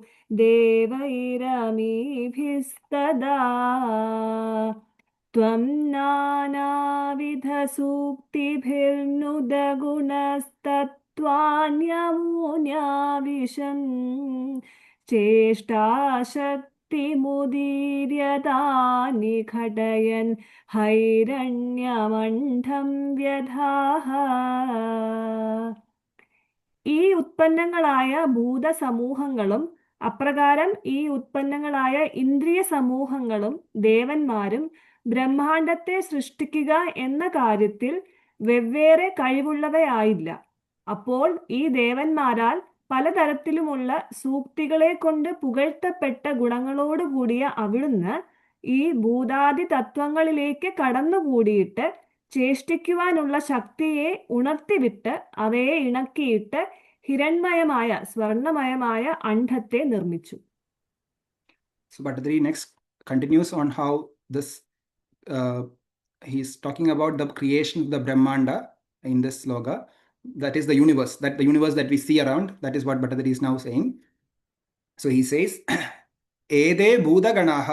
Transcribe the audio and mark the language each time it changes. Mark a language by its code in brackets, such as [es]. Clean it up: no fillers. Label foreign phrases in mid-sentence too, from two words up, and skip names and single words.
[sa] देवैरमीभिस्तदा त्वं नानाविधसूक्तिभिर्नुदगुणस्तत्त्वान्यमून्याविशन् चेष्टाशक्तिमुदीर्यतानि घटयन् हैरण्यमण्डं व्यधाः [ml] ഈ ഉത്പന്നങ്ങളായ ഭൂതസമൂഹങ്ങളും അപ്രകാരം ഈ ഉത്പന്നങ്ങളായ ഇന്ദ്രിയ സമൂഹങ്ങളും ദേവന്മാരും ബ്രഹ്മാണ്ടത്തെ സൃഷ്ടിക്കുക എന്ന കാര്യത്തിൽ വെവ്വേറെ കഴിവുള്ളവയായില്ല. അപ്പോൾ ഈ ദേവന്മാരാൽ പലതരത്തിലുമുള്ള സൂക്തികളെ കൊണ്ട് പുകഴ്ത്തപ്പെട്ട ഗുണങ്ങളോടുകൂടിയ അവിടുന്ന് ഈ ഭൂതാദി തത്വങ്ങളിലേക്ക് കടന്നുകൂടിയിട്ട് ചേഷ്ടിക്കുവാനുള്ള ശക്തിയെ ഉണർത്തിവിട്ട് അവയെ ഇണക്കിയിട്ട് ഹിരൺമയമായ സ്വർണമയമായ അണ്ഡത്തെ നിർമ്മിച്ചു. [en] So Bhattathiri next continues on how this he's talking about the creation of the Brahmanda in this sloka. That is the universe that we see around. That is what Bhattathiri is now saying. So he says, [sa] एते भूत गणाः.